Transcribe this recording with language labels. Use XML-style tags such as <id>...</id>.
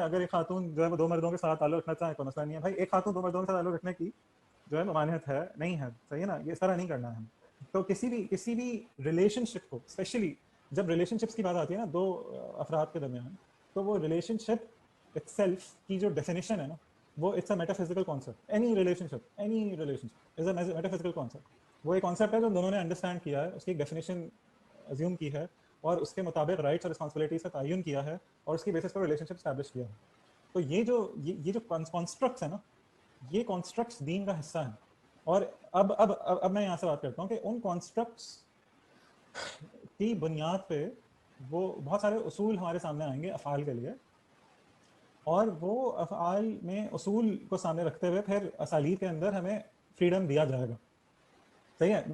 <ur>اگر ایک خاتون جو ہے وہ 2 مردوں کے ساتھ تعلق رکھنا چاہے، کوئی مسئلہ نہیں ہے. بھائی ایک خاتون 2 مردوں کے ساتھ تعلق رکھنے کی جو ہے ممانعت ہے نہیں ہے. صحیح ہے نا. یہ اس طرح نہیں کرنا ہے. تو کسی بھی ریلیشن شپ کو، اسپیشلی جب ریلیشن شپس کی بات آتی ہے نا 2 افراد کے درمیان، تو وہ ریلیشن شپ اٹ سیلف کی جو ڈیفینیشن ہے نا، وہ</ur> <en>It's a metaphysical concept. Any relationship is a metaphysical concept.</en> <ur>وہ ایک کانسیپٹ ہے جو دونوں نے انڈرسٹینڈ کیا ہے، اس کی ایک ڈیفینیشن ازیوم کی ہے، اور اس کے مطابق رائٹس اور رسپانسبلٹیز کا تعین کیا ہے، اور اس کی بیسس پر ریلیشن شپ اسٹیبلش کیا ہے. تو یہ جو کانسٹرکٹس ہیں نا، یہ کانسٹرکٹس دین کا حصہ ہیں. اور اب میں یہاں سے بات کرتا ہوں کہ ان کانسٹرکٹس کی بنیاد پہ وہ بہت سارے اصول ہمارے سامنے آئیں گے افعال کے لیے، اور وہ افعال میں اصول کو سامنے رکھتے ہوئے پھر اسالیب کے اندر ہمیں فریڈم دیا جائے گا. صحیح ہے.</ur>